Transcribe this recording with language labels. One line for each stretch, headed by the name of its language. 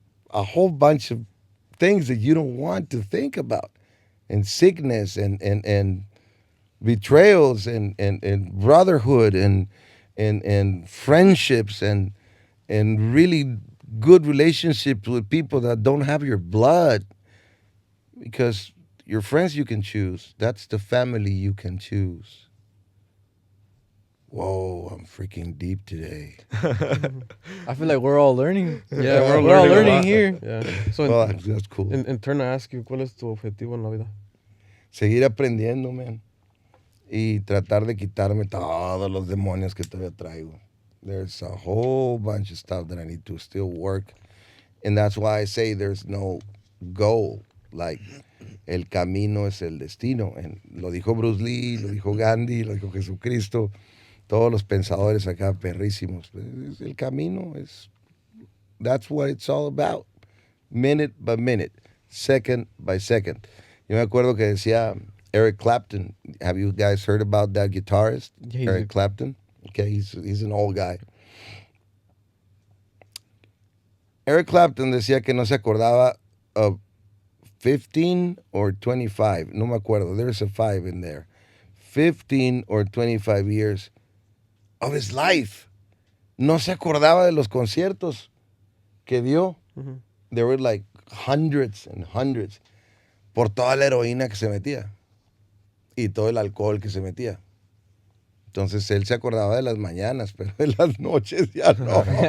English: a whole bunch of things that you don't want to think about, and sickness, and betrayals and brotherhood and friendships and really good relationships with people that don't have your blood, because your friends you can choose. That's the family you can choose. Whoa, I'm freaking deep today. I feel like we're all learning. Yeah, We're all a learning lot. here. Yeah. So, Well, that's cool. in turn, I ask you,
Spanish: ¿cuál es tu objetivo en la vida? Seguir aprendiendo, man. Y tratar de quitarme todos los demonios que todavía traigo.
English: There's a whole bunch of stuff that I need to still work. And that's why I say there's no goal.
Spanish: Like, el camino es el destino. And lo dijo Bruce Lee, lo dijo Gandhi, lo dijo Jesucristo. Todos los pensadores acá perrísimos. El camino es...
English: That's what it's all about. Minute by minute. Second by second.
Spanish: Yo me acuerdo que decía...
English: Eric Clapton. Have you guys heard about that guitarist? Yeah, Eric Clapton. Okay, he's an old guy.
Spanish: Eric Clapton decía que no se acordaba
English: of 15 or 25.
Spanish: No me acuerdo.
English: There's a 5 in there. 15 or 25 years of his life.
Spanish: No se acordaba de los conciertos que dio.
English: Mm-hmm. There were like hundreds and hundreds.
Spanish: Por toda la heroína que se metía. Y todo el alcohol que se metía. Entonces él se acordaba de las mañanas, pero de las noches ya no.